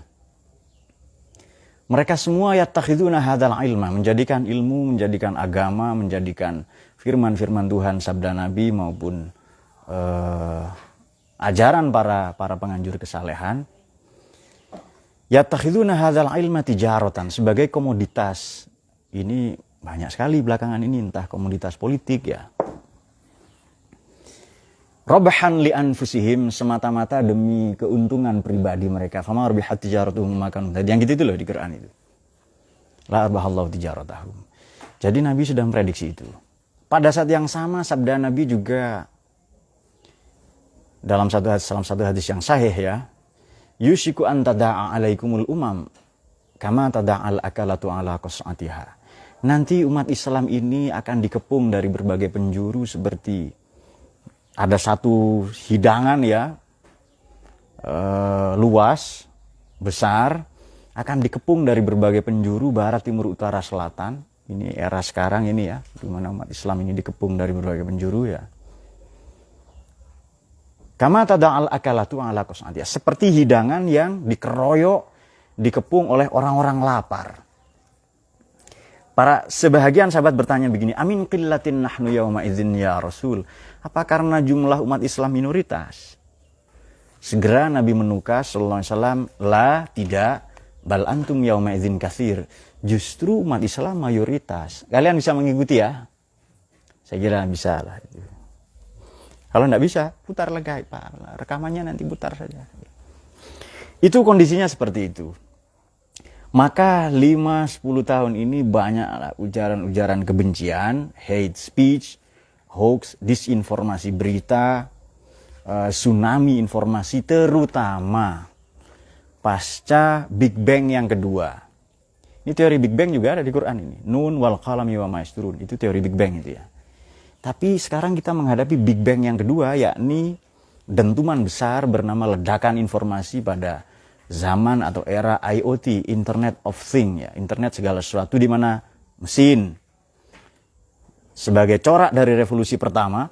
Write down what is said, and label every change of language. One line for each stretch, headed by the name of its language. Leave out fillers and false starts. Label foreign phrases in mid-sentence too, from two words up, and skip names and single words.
Indonesian: Mereka semua
Arabic: يتخذون هذا العلم,
Indonesian: menjadikan ilmu, menjadikan agama, menjadikan firman-firman Tuhan, sabda Nabi maupun ajaran para penganjur kesalehan,
Arabic: يتخذون هذا العلم تجارة,
Indonesian: sebagai komoditas. Ini banyak sekali belakangan ini, entah komoditas politik ya.
Arabic: ربحا لأنفسهم,
Indonesian: semata-mata demi keuntungan pribadi mereka.
Arabic: فما ربحت تجارتهم مكان.
Indonesian: Yang gitu itu loh di Quran itu.
Arabic: لا أربح الله تجارتهم.
Indonesian: Jadi Nabi sudah memprediksi itu. Pada saat yang sama sabda Nabi juga dalam satu hadis yang sahih ya,
Arabic: يوشك أن تداعى عليكم الأمم كما تداعى الأكلة على قصعتها.
Indonesian: Nanti umat Islam ini akan dikepung dari berbagai penjuru seperti ada satu hidangan ya, luas, besar, akan dikepung dari berbagai penjuru, barat, timur, utara, selatan. Ini era sekarang ini ya, di mana umat Islam ini dikepung dari berbagai penjuru ya.
Arabic: كما تداعى الأكلة على قصعتها,
Indonesian: seperti hidangan yang dikeroyok, dikepung oleh orang-orang lapar. Para sebahagian sahabat bertanya begini,
Arabic: أمن قلة نحن يومئذ يا رسول.
Indonesian: Apa karena jumlah umat Islam minoritas? Segera Nabi menukas
Arabic: صلى الله عليه وسلم,
Indonesian: la, tidak,
Arabic: بل أنتم يومئذ كثير.
Indonesian: Justru umat Islam mayoritas. Kalian bisa mengikuti ya? Saya kira bisa lah. Kalau enggak bisa, putar lagi Pak. Rekamannya nanti putar saja. Itu kondisinya seperti itu. Maka 5-10 tahun ini banyak ujaran-ujaran kebencian,
English: hate speech,
Indonesian: hoax, disinformasi berita, tsunami informasi, terutama pasca Big Bang yang kedua. Ini teori Big Bang juga ada di Quran ini.
Arabic: ن والقلم وما يسطرون.
Indonesian: Itu teori Big Bang itu ya. Tapi sekarang kita menghadapi Big Bang yang kedua, yakni dentuman besar bernama ledakan informasi pada zaman atau era IoT,
English: Internet of Things
Indonesian: ya, internet segala sesuatu, di mana mesin sebagai corak dari revolusi pertama,